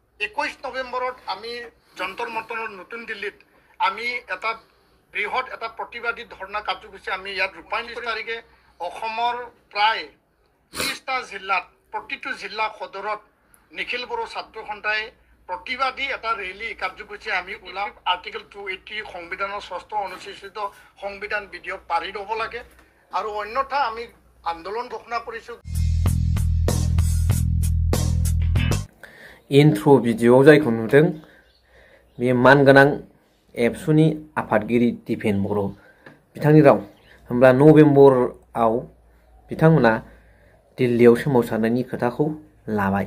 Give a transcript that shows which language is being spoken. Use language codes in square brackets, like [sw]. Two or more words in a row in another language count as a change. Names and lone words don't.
[as] 21 নৱেম্বৰত আমি যন্তৰ মন্তৰৰ নতুন দিল্লীত আমি এটা বৃহৎ এটা প্ৰতিবাদী ধৰ্ণা কাৰ্যসূচী আমি ইয়াত ৰূপায়ণ কৰি তাৰিখে অসমৰ প্ৰায় 30টা জিলাত প্ৰতিটো জিলা সদৰত নিখিল বড়ো ছাত্ৰ সন্থাই প্ৰতিবাদী এটা ৰেলী কাৰ্যসূচী আমি ওলাম। আৰ্টিকেল 280 সংবিধানৰ 6ষ্ঠ অনুসূচিত সংবিধান বিধিয়ক পাৰি হ'ব লাগে আৰু অন্যথা আমি আন্দোলন ঘোষণা কৰিছোঁ। [brx] इन्ट्र' भिडिअ'आव जायखौ नुदों बे मानगोनां एबसुनि आफादगिरि दिपेन बर' बिथांनि राव। होमब्ला नभेम्बराव बिथांमोना दिल्लीयाव सोमावसारनायनि खोथाखौ लाबाय।